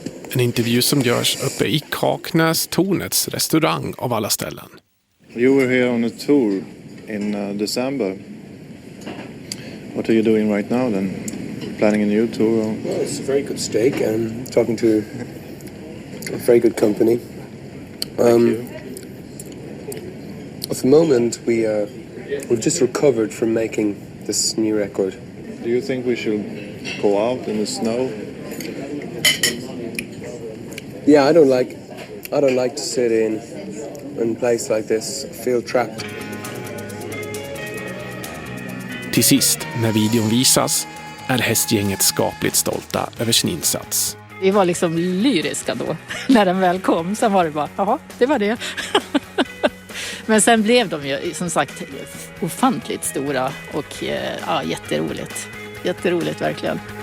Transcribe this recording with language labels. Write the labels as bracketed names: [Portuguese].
[Swedish] En intervju som görs uppe i Kaknästornets restaurang av alla ställen. [English] You were here on a tour in December. What are you doing right now then? Planning a new tour? Or? Well, it's a very good steak. I'm talking to a very good company. At the moment, we've just recovered from making this new record. Do you think we should go out in the snow? Yeah, I don't like to sit in a place like this. I feel trapped. [Swedish] Till sist, när videon visas, är hästgänget skapligt stolta över sin insats. Vi var liksom lyriska då, när den väl kom. Sen var det bara, jaha, det var det. Men sen blev de ju som sagt ofantligt stora och ja, jätteroligt. Jätteroligt verkligen.